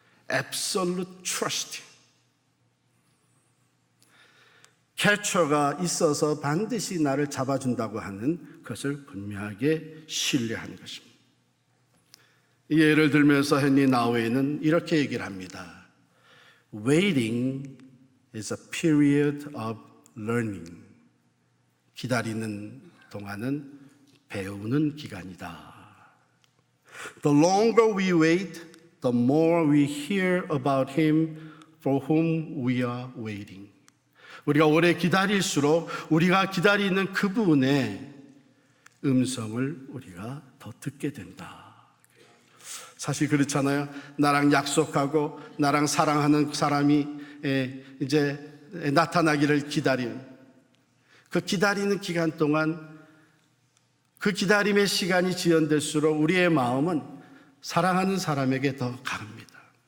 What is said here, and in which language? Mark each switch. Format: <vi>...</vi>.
<en>Absolute trust.</en> <ko>캐쳐가 있어서 반드시 나를 잡아준다고 하는 것을 분명하게 신뢰하는 것입니다. 예를 들면서 헨리 나우에는 이렇게 얘기를 합니다.</ko> <en>Waiting is a period of learning.</en> <ko>기다리는 동안은 배우는 기간이다.</ko> <en>The longer we wait, the more we hear about him for whom we are waiting.</en> <ko>우리가 오래 기다릴수록 우리가 기다리는 그분의 음성을 우리가 더 듣게 된다. 사실 그렇잖아요. 나랑 약속하고 나랑 사랑하는 사람이 이제 나타나기를 기다리는, 그 기다리는 기간 동안 그 기다림의 시간이 지연될수록 우리의 마음은 사랑하는 사람에게 더 가릅니다.</ko>